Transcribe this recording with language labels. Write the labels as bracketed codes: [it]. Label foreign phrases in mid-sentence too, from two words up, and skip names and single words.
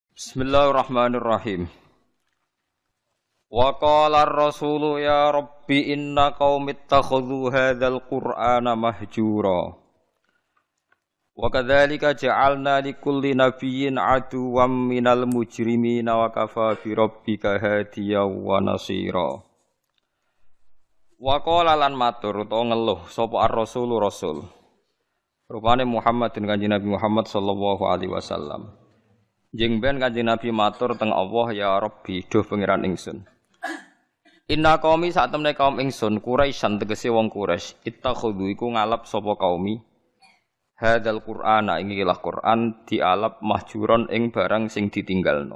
[ar] بسم الله الرحمن الرحيم وقال الرسول يا رب إن قومي اتخذوا هذا القرآن مهجورا. وكذلك جعلنا لكل نبي عدوا من المجرمين وكفى بربك هاديا ونصيرا. وقال [jv] lan matur utawa ngeluh sapa ar-rasulu rasul. Rupane Muhammad den Kanjeng Nabi Muhammad [ar] صلى الله عليه وسلم. [jv] Jeng ben Kanjeng Nabi matur teng Allah [ar] يا رب [jv] duh pangeran ingsun. [ar] إن قومي [jv] sak temne kaum ingsun Quraisyan tegese wong Quraisy ittakhudhu iku ngalap sapa [ar] قومي هذا القرآن [jv] ing ikilah Qur'an dialap mahjuron ing barang sing ditinggalno.